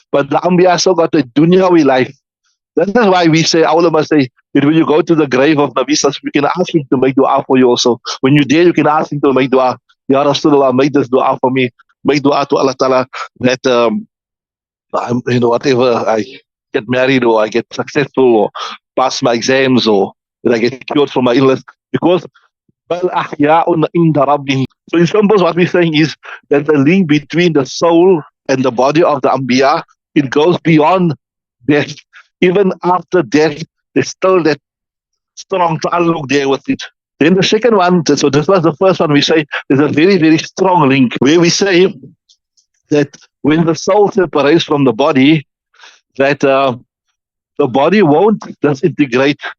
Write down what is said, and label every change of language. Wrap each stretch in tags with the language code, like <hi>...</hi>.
<en>But the Anbiya still got a dunyawi life. That is why we say, our ulama say, that when you go to the grave of Nabi Sallallahu, you can ask him to make dua for you also. When you're there, you can ask him to make dua. Ya Rasulullah, make this dua for me. Make dua to Allah Ta'ala that, whatever, I get married or I get successful or pass my exams or that I get cured from my illness. Because</en> <ar>بل أحياء عند ربهم.</ar> <en>So in simple, what we're saying is that the link between the soul and the body of the Anbiya, it goes beyond death. Even after death, there's still that strong ta'alluq there with it. Then the second one, so this was the first one, we say there's a very, very strong link where we say that when the soul separates from the body, that the body won't disintegrate.</en>